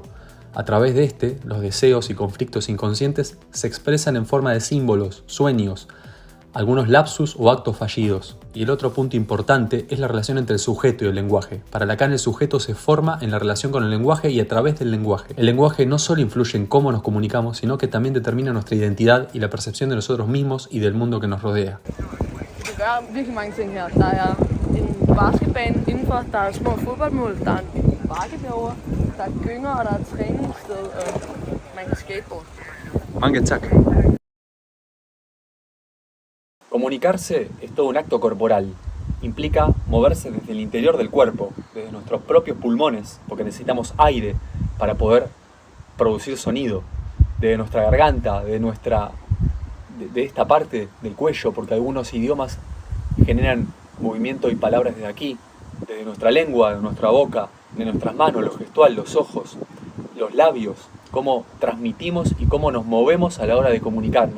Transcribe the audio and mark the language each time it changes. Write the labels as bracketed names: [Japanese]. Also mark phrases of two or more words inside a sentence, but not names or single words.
[Spanish] A través de este, los deseos y conflictos inconscientes se expresan en forma de símbolos, sueños, algunos lapsus o actos fallidos. Y el otro punto importante es la relación entre el sujeto y el lenguaje. Para Lacan, el sujeto se forma en la relación con el lenguaje y a través del lenguaje. El lenguaje no solo influye en cómo nos comunicamos, sino que también determina nuestra identidad y la percepción de nosotros mismos y del mundo que nos rodea. [Danish] Du gør virkelig mange ting her. Der er en basketbane indenfor, der er små fodboldmål, der er en bakke derovre, der er gynger, og der er et træningssted, og man kan skateboard. Mange tak. [Spanish] Comunicarse es todo un acto corporal. Implica moverse desde el interior del cuerpo, desde nuestros propios pulmones, porque necesitamos aire para poder producir sonido, desde nuestra garganta, de esta parte del cuello, porque algunos idiomas generan movimiento y palabras desde aquí, desde nuestra lengua, de nuestra boca, de nuestras manos, lo gestual, los ojos, los labios, cómo transmitimos y cómo nos movemos a la hora de comunicarnos.